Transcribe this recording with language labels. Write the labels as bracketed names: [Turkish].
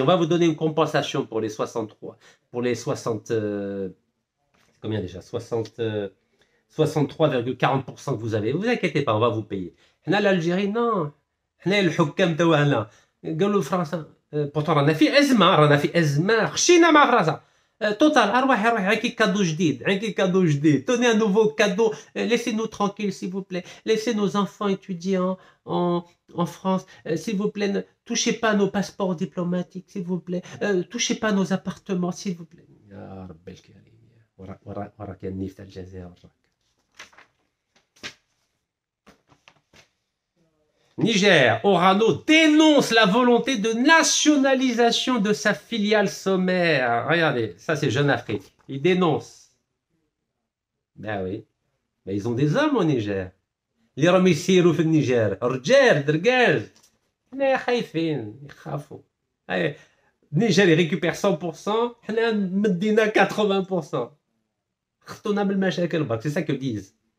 [French] On va vous donner une compensation pour les 63. Pour les 60... combien déjà 63,40% que vous avez. Vous inquiétez pas, on va vous payer. L'Algérie, non. [Arabic] الحكام تاعنا قالوا فرنسا pourtant رانا في أزمة خشينا مع فرنسا. [French] Total, arrêtez, cadeau جديد. Donnez un nouveau cadeau. Laissez-nous tranquilles, s'il vous plaît. Laissez nos enfants étudier en France. S'il vous plaît, ne touchez pas nos passeports diplomatiques, s'il vous plaît. Touchez pas nos appartements, s'il vous plaît. [Arabic] يا رب الكريم. وراك النيف تاع الجزائر. [French] Niger, Orano dénonce la volonté de nationalisation de sa filiale sommaire. Regardez, ça c'est Jeune Afrique. Ils dénoncent. Ben oui. Mais ils ont des hommes au Niger. [Arabic] Les راهم يسيروا في النيجر رجال درجاج حنا خايفين يخافوا. [French] Niger il récupère 100%, [Arabic] حنا مدينا [French] 80%. [Arabic] خطونا بالمشاكل برك, [French] c'est ça qu'ils disent.